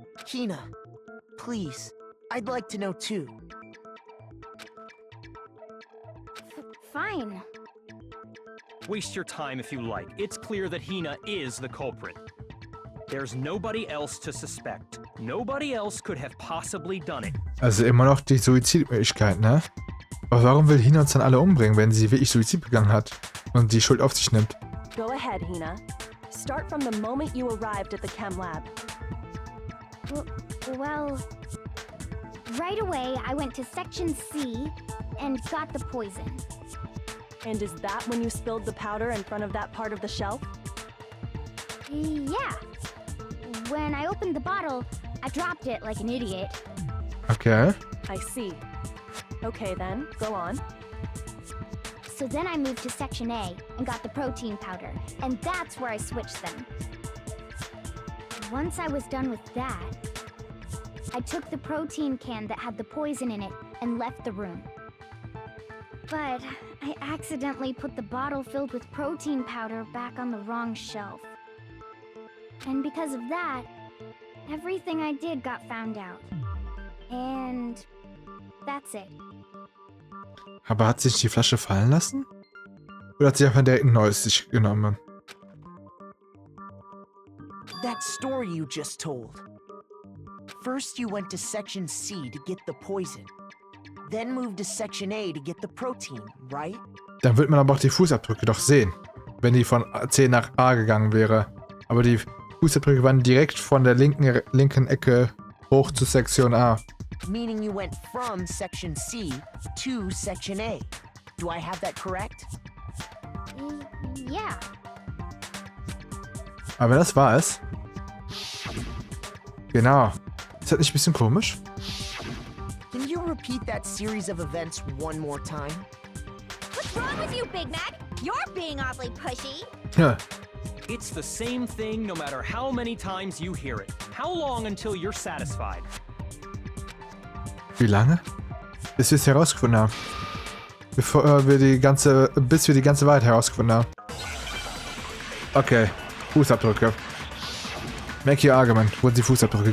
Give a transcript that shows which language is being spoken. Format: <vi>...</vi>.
<en>Hina, please. I'd like to know too. Fine. Waste your time if you like. It's clear that Hina is the culprit. There's nobody else to suspect. Nobody else could have possibly done it.</en> <de>Also immer noch die Suizidmöglichkeit, ne? Aber warum will Hina uns dann alle umbringen, wenn sie wirklich Suizid begangen hat und die Schuld auf sich nimmt?</de> <en>Go ahead, Hina. Start from the moment you arrived at the chem lab. Well, right away I went to Section C and got the poison. And is that when you spilled the powder in front of that part of the shelf? Yeah. When I opened the bottle, I dropped it like an idiot. Okay. I see. Okay then, go on. So then I moved to Section A and got the protein powder, and that's where I switched them. Once I was done with that, I took the protein can that had the poison in it and left the room. But I accidentally put the bottle filled with protein powder back on the wrong shelf. And because of that, everything I did got found out. And that's it.</en> <de>Aber hat sich die Flasche fallen lassen? Oder hat sie einfach direkt ein neues sich genommen?</de> <en>That story you just told. First you went to Section C to get the poison. Then moved to Section A to get the protein, right?</en> <de>Dann wird man aber auch die Fußabdrücke doch sehen, wenn die von C nach A gegangen wäre. Aber die Fußabdrücke waren direkt von der linken Ecke hoch zu Sektion A.</de> <en>Meaning you went from Section C to Section A. Do I have that correct? Yeah.</en> <de>Aber das war es. Genau. Ist das nicht ein bisschen komisch?</de> <en>Can you repeat that series of events one more time? What's wrong with you, Big Mac? You're being awfully pushy.</en> <de>Ja.</de> <en>It's the same thing no matter how many times you hear it. How long until you're satisfied?</en> <de>Wie lange? Bis wir es herausgefunden haben. Bis wir die ganze Wahrheit herausgefunden haben. Okay. Fußabdrücke.</de> <en>Make your argument.</en> <de>Wo sind die Fußabdrücke?</de>